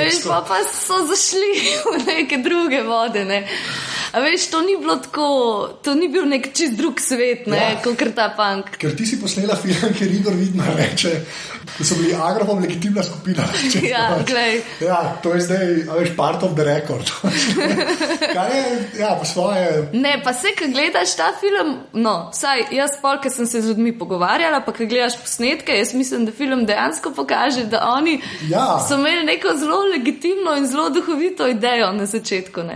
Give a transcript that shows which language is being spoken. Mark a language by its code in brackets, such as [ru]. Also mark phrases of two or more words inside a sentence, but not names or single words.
[sl] veš, pa so zašli v neke druge vode, ne. A veš, to ni bilo tako, to ni bil nek čist drug svet, ne, kakor ta punk. Ker ti si posnela film, ker Igor Vidmar reče, da so bili Agropop legitimna skupina. Ja, glej. Ja, to je zdaj, veš, [en] part of the record. [sl] Kaj je, ja, po svoje... Ne, pa se, ko gledaš ta film, no, saj, jaz pol, ko sem se z ljudmi pogovarjala, pa ko gledaš posnetke, jaz mislim, da film dejansko pokaže, da oni so imeli neko zelo legitimno in zelo duhovito idejo na začetku, ne.